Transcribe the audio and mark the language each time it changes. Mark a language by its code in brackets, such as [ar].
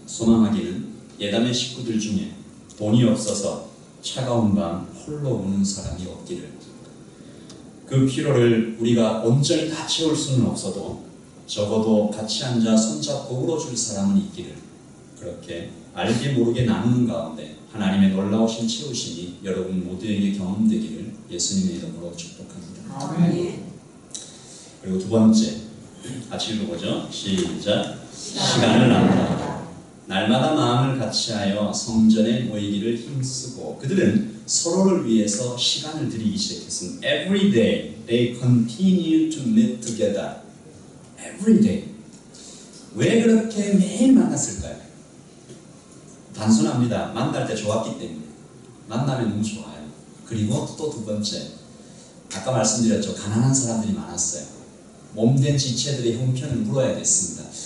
[ko] 소망하기는 예담의 식구들 중에 돈이 없어서 차가운 밤 홀로 우는 사람이 없기를, 그 피로를 우리가 온전히 다 채울 수는 없어도 적어도 같이 앉아 손잡고 울어줄 사람은 있기를, 그렇게 알게 모르게 나누는 가운데 하나님의 놀라우신 채우심이 여러분 모두에게 경험되기를 예수님의 이름으로 축복합니다. 아멘. 그리고 두 번째, 같이 읽어보죠. 시작. 시간을 나누라. 날마다 마음을 같이하여 성전에 모이기를 힘쓰고, 그들은 서로를 위해서 시간을 들이기 시작했습니다. [en] Every day they continue to meet together. Every day. [ko] 왜 그렇게 매일 만났을까요? 단순합니다. 만날 때 좋았기 때문에. 만나면 너무 좋아요. 그리고 또 두 번째, 아까 말씀드렸죠. 가난한 사람들이 많았어요. 몸된 지체들의 형편을 물어야 됐습니다.